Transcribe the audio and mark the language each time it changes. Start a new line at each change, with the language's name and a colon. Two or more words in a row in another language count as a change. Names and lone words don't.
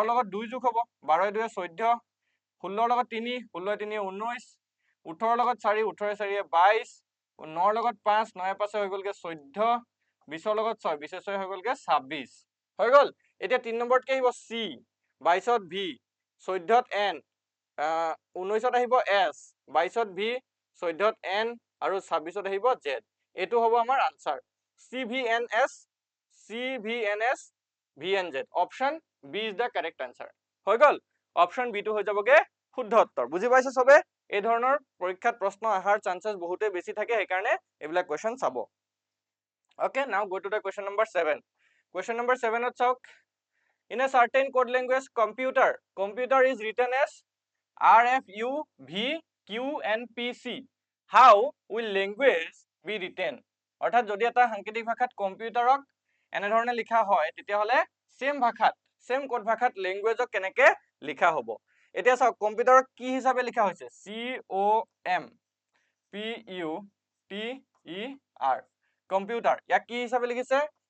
Assamese: লগত 2 যোগ হ'ব 12 2 14 16 লগত 3 16 3 19 18 লগত 4 18 4 22 9 লগত 5 9 5 হৈ গলগে 14 20 লগত 6 20 6 হৈ গলগে 26 হৈ গল এতিয়া 3 নম্বৰত কি আহিব c 22ত v 14ত n 19ত আহিব s 22ত v 14ত n আৰু 26ত আহিব z এটো হ'ব আমাৰ আনসাৰ cvns vnz অপশন b
English: is the correct answer
Assamese: হৈ গল অপশন b টো হৈ যাবগে শুদ্ধ উত্তৰ বুজি পাইছে সবে এই ধৰণৰ পৰীক্ষাত প্ৰশ্ন আহাৰ চান্সেস বহুতে বেছি থাকে সেই কাৰণে এইবিলাক কোৱেশ্চন চাব
English: okay now go to the question number 7 question number 7
Assamese: ত চাওক
English: in a certain code language computer is written as rfuvqnpc how will language be written
Assamese: অৰ্থাৎ যদি এটা সাংকেতিক ভাষাত কম্পিউটাৰক এনে ধৰণে লিখা হয় তেতিয়া হলে সেম ভাষাত সেম কোড ভাষাত ল্যাঙ্গুৱেজক কেনেকে লিখা হ'ব এতিয়া চাওক কম্পিউটাৰত কি হিচাপে লিখা হৈছে COMPUTER কম্পিউটাৰ ইয়াক কি হিচাপে লিখিছে